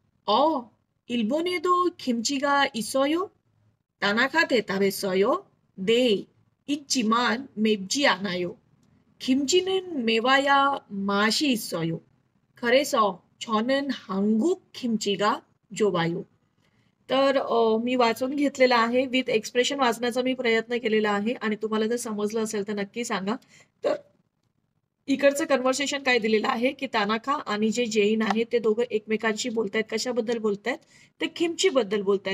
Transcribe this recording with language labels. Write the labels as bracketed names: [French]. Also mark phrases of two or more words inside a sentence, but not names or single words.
[Korean] 일본에도 김치가 있어요? 타나카 대답했어요. 네, 있지만 맵지 않아요. 김치는 매워야 맛이 있어요. 그래서 저는 한국 김치가 좋아요. [Marathi] तर मी वाचून घेतलेला आहे [English] with expression [Marathi] वाचण्याचा मी प्रयत्न केलेला आहे आणि तुम्हाला जर समजलं असेल तर नक्की सांगा. तर इकडचं कन्व्हर्सेशन काय दिलेलं आहे की तानाखा आणि जे जैन आहेत ते दोघं एकमेकांशी बोलतायत. कशाबद्दल बोलतायत? ते किमची बद्दल बोलतायत.